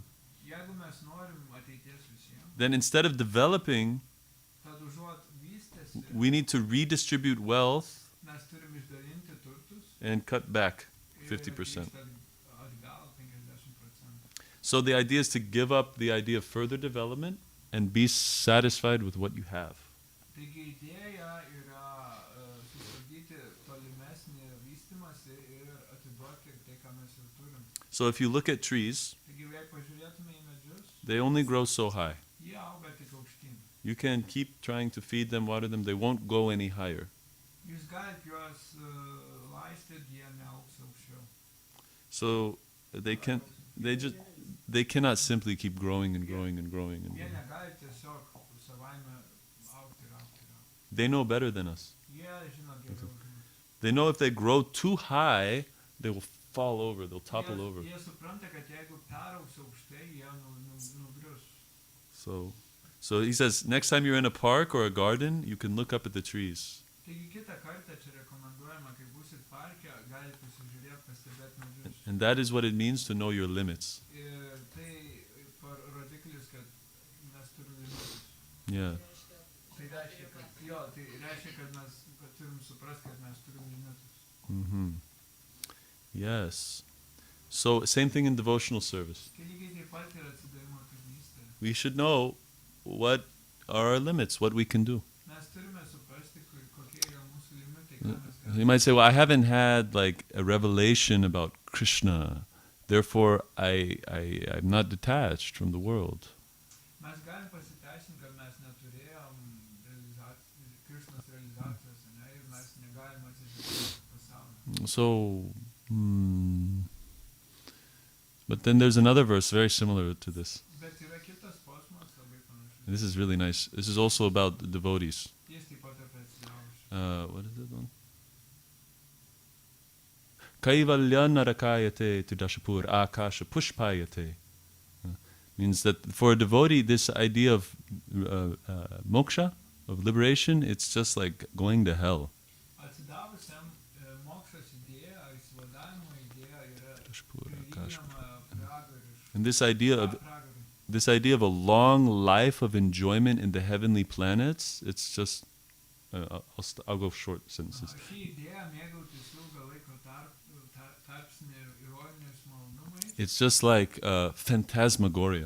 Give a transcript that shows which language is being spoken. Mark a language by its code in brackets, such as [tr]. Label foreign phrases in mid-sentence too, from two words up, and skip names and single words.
[lt] Jeigu mes norim ateities visiems, [en] then instead of developing, [lt] tad užuot vystėsi, [en] we need to redistribute wealth [lt] mes turim išdalinti turtus [en] and cut back [lt] ir 50%. grįžti atgal 50%. [en] So the idea is to give up the idea of further development and be satisfied with what you have. [lt] Taigi idėja yra sustabdyti tolimesnį vystymąsi ir atiduoti tai, ką mes jau turim. [en] So if you look at trees, [lt] Taigi, jei pažiūrėtume į medžius, [en] they only grow so high. [lt] jie auga tik aukštyn. [en] You can keep trying to feed them, water them, they won't go any higher. [lt] Jūs galite juos laistyti, jie neaugs aukščiau. [en] So they cannot simply keep growing and growing and growing and [lt] Jie [en] growing. [lt] negali tiesiog savaime augti ir augti ir augti. [en] They know better than us. [lt] Jie žino geriau už mus. [en] They know if they grow too high, they will fall over, they'll topple over. [lt] Jie supranta, kad jeigu peraugs aukštai, jie nugrius. [en] So he says, next time you're in a park or a garden, you can look up at the trees. [lt] Taigi kitą kartą čia rekomenduojama, kai būsit parke, galite pasižiūrėti, pastebėti medžius. [en] And that is what it means to know your limits. [lt] Ir tai rodiklis, kad mes turim limitus. [en] Yeah. [lt] Tai reiškia, kad mes turim suprasti, kad mes turim limitus. [en] Mm-hmm. Yes. So same thing in devotional service. [lt] Tai lygiai taip pat ir atsidavimo tarnystė. [en] We should know what are our limits, what we can do. [lt] Mes turime suprasti, kokie yra mūsų limitai, ką mes galime. [en] You might say, well, I haven't had like a revelation about Krishna, therefore I'm not detached from the world. [lt] Mes galim pasiteisinti, kad mes neturėjom Krishnos realizacijos, ane, ir mes negalim atsisakyti pasaulio. [en] So, but then there's another verse very similar to this. [lt] Bet yra kitas posmas, labai panašus. [en] This is really nice. This is also about the devotees. [lt] Jis taip pat apie atsidavusius. [en] What is it one? [sa] Kaivalya narakayate tudashapur akasha pushpayate. [en] Means that for a devotee, this idea of moksha, of liberation, it's just like going to hell. [lt] Atsidavusiam mokslas idėja, išsivadavimo idėja yra prilyginama pragariškai. [en] And this idea of a long life of enjoyment in the heavenly planets, it's just I'll go short sentences. [lt] Ši idėja mėgautis ilgą laiko tarpsnį ironiniais malonumais [en] It's just like phantasmagoria.